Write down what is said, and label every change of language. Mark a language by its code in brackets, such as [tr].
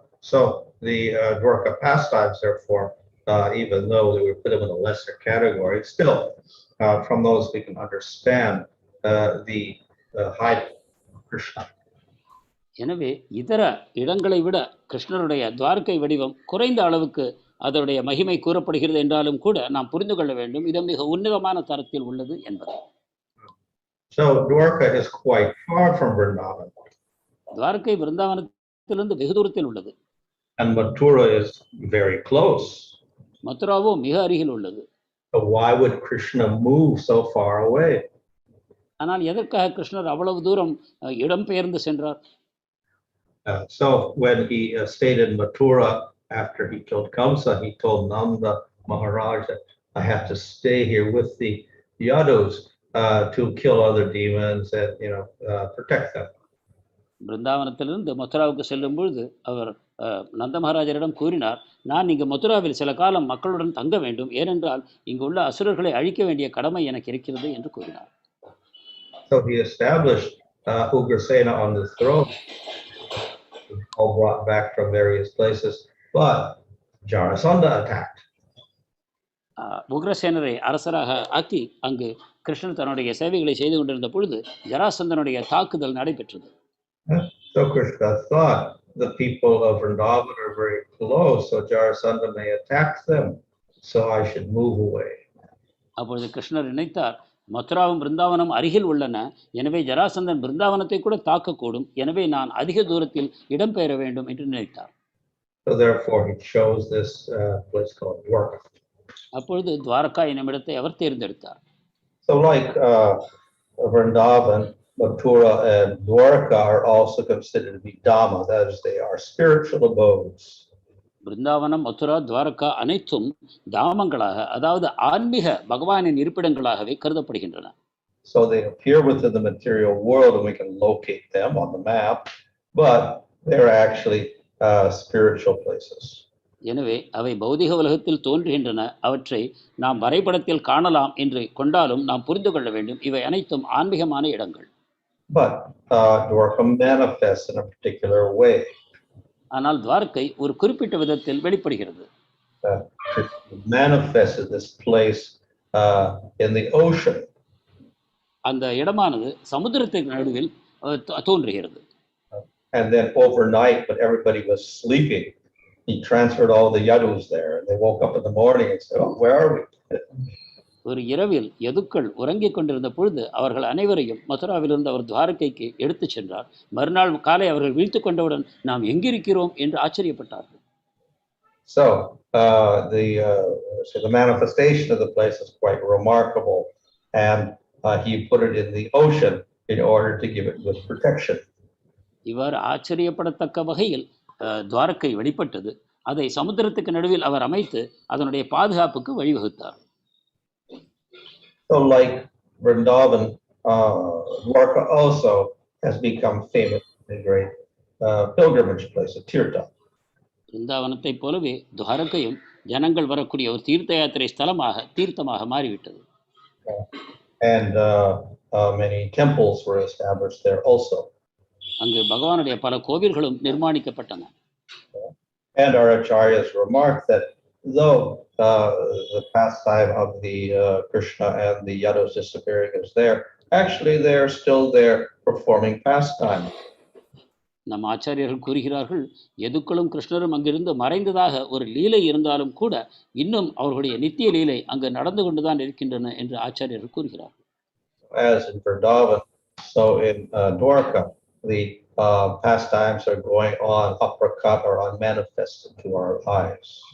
[en] So the Dwaraka pastimes, therefore, even though they were put in a lesser category, still from those we can understand the height of Krishna. [ta] எனவே இதர இடங்களை விட கிருஷ்ணருடைய துவாரகை வடிவம் குறைந்த அளவுக்கு அதனுடைய மகிமை கூறப்படுகிறது என்றாலும் கூட நாம் புரிந்து கொள்ள வேண்டும் இது மிக உன்னதமான தரத்தில் உள்ளது என்பது. [en] So Dwaraka is quite far from Vrindavan. [ta] Dwarka விருந்தாவனத்திலிருந்து வெகு தூரத்தில் உள்ளது. [en] And Mathura is very close. [ta] மதுராவோ மிக அருகில் உள்ளது. [en] So why would Krishna move so far away? [ta] ஆனால் எதற்காக கிருஷ்ணர் அவ்வளவு தூரம் இடம்பெயர்ந்து சென்றார்? [en] So when he stayed in Mathura after he killed Kamsa, he told Nanda Maharaj that I have to stay here with the Yadus to kill other demons and protect them. [ta] பிருந்தாவனத்திலிருந்து மதுராவுக்கு செல்லும் பொழுது அவர் நந்த மகாராஜரிடம் கூறினார், நான் இங்கு மதுராவில் சில காலம் மக்களுடன் தங்க வேண்டும், ஏனென்றால் இங்கு உள்ள அசுரர்களை அழிக்க வேண்டிய கடமை எனக்கு இருக்கிறது என்று கூறினார். [en] So he established Ugrasena on the throne, all brought back from various places, but Jarasandha attacked. [ta] உக்ரசேனரை அரசராக ஆக்கி அங்கு கிருஷ்ணன் தன்னுடைய சேவைகளை செய்து கொண்டிருந்த பொழுது ஜராசந்தனுடைய தாக்குதல் நடைபெற்றது. [en] So Krishna thought the people of Vrindavan are very close, so Jarasandha may attack them, so I should move away. [ta] அப்பொழுது கிருஷ்ணர் நினைத்தார், மதுராவும் பிருந்தாவனம் அருகில் உள்ளன, எனவே ஜராசந்தன் பிருந்தாவனத்தை கூட தாக்கக்கூடும், எனவே நான் அதிக தூரத்தில் இடம்பெயர வேண்டும் என்று நினைத்தார். [en] So therefore he chose this place called Dwaraka. [ta] அப்பொழுது துவாரகா என்னும் இடத்தை அவர் தேர்ந்தெடுத்தார். [en] So like Vrindavan, Mathura and Dwaraka are also considered to be Dhamma, that is, they are spiritual abodes. [ta] Brindavanam, Mathura, Dwarka அனைத்தும் தாமங்களாக, அதாவது ஆன்மீக பகவானின் இருப்பிடங்களாகவே கருதப்படுகின்றன. [en] So they appear within the material world and we can locate them on the map, but they're actually spiritual places. [ta] எனவே அவை பௌதிக உலகத்தில் தோன்றுகின்றன, அவற்றை நாம் வரைபடத்தில் காணலாம் என்று கொண்டாலும் நாம் புரிந்து கொள்ள வேண்டும், இவை அனைத்தும் ஆன்மீகமான இடங்கள். [en] But Dwaraka manifests in a particular way. [ta] ஆனால் துவாரகை ஒரு குறிப்பிட்ட விதத்தில் வெளிப்படுகிறது. [en] Manifested this place in the ocean. [ta] அந்த இடமானது சமுத்திரத்தின் நடுவில் தோன்றுகிறது. [en] And then overnight, when everybody was sleeping, he transferred all the yadus there, and they woke up in the morning and said, "Oh, where are we?" [ta] ஒரு இரவில் யதுக்கள் உறங்கிக் கொண்டிருந்த பொழுது அவர்கள் அனைவரையும் மதுராவிலிருந்து அவர் துவாரகைக்கு எடுத்து சென்றார். மறுநாள் காலை அவர்கள் விழித்து கொண்டவுடன் நாம் எங்கிருக்கிறோம் என்று ஆச்சரியப்பட்டார்கள். [en] So the manifestation of the place is quite remarkable, and he put it in the ocean in order to give it good protection. [ta] இவ்வாறு ஆச்சரியப்படத்தக்க வகையில் துவாரகை வெளிப்பட்டது. அதை சமுத்திரத்துக்கு நடுவில் அவர் அமைத்து அதனுடைய பாதுகாப்புக்கு வழிவகுத்தார். [en] So like Vrindavan, Dwaraka also has become famous as a great pilgrimage place, a tirtha. [ta] பிருந்தாவனத்தை போலவே துவாரகையும் ஜனங்கள் வரக்கூடிய ஒரு தீர்த்த யாத்திரை ஸ்தலமாக தீர்த்தமாக மாறிவிட்டது. [en] And many temples were established there also. [ta] அங்கு பகவானுடைய பல கோவில்களும் நிர்மாணிக்கப்பட்டன. [en] And our acharyas remarked that though the pastime of the Krishna and the Yadus disappearing is there, actually they are still there performing pastime. [ta] நம் ஆச்சாரியர்கள் கூறுகிறார்கள், யதுக்களும் கிருஷ்ணரும் அங்கிருந்து மறைந்ததாக ஒரு லீலை இருந்தாலும் கூட இன்னும் அவர்களுடைய நித்திய லீலை அங்கு நடந்து கொண்டுதான் இருக்கின்றன என்று ஆச்சாரியர்கள் கூறுகிறார்கள். [en] As in Vrindavan, so in Dwaraka, the pastimes are going on uppercut or unmanifested to our eyes.